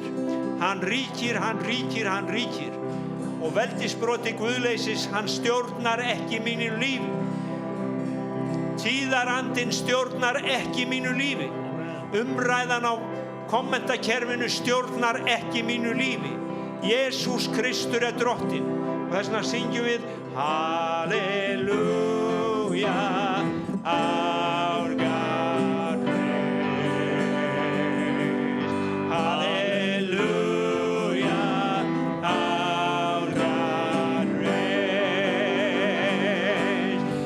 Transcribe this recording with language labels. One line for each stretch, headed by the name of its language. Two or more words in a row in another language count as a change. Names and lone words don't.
Icelandic: Hann ríkir, hann ríkir, hann ríkir. Og veldisbroti guðleysis, hann stjórnar ekki mínu lífi. Tíðarandinn stjórnar ekki mínu lífi. Umræðan á kommentakerfinu stjórnar ekki mínu lífi. Jesús Kristur er drottinn. Og þess vegna syngjum við Halleluja,
English: our God reigns. Halleluja, our God reigns.